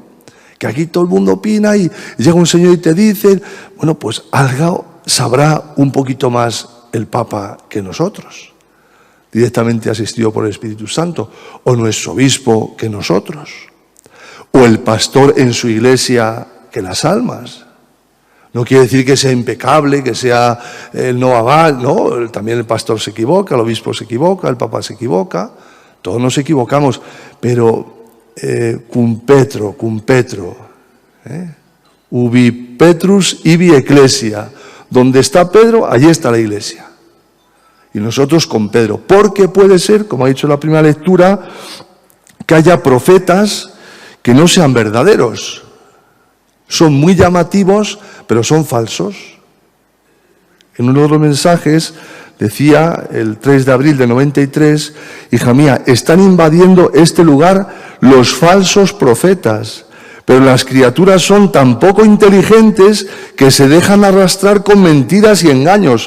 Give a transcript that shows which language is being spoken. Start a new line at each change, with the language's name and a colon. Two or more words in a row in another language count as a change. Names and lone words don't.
Spanish: Que aquí todo el mundo opina y llega un señor y te dice, bueno, pues algo sabrá un poquito más el Papa que nosotros, directamente asistido por el Espíritu Santo, o nuestro obispo que nosotros, o el pastor en su iglesia que las almas. No quiere decir que sea impecable, que sea el no aval, no, también el pastor se equivoca, el obispo se equivoca, el papa se equivoca, todos nos equivocamos, pero
Latin: cum Petro, ubi Petrus ibi ecclesia,
Spanish: donde está Pedro, allí está la iglesia. Y nosotros con Pedro, porque puede ser, como ha dicho en la primera lectura, que haya profetas que no sean verdaderos. Son muy llamativos, pero son falsos. En uno de los mensajes decía, el 3 de abril de 93, hija mía, están invadiendo este lugar los falsos profetas, pero las criaturas son tan poco inteligentes que se dejan arrastrar con mentiras y engaños.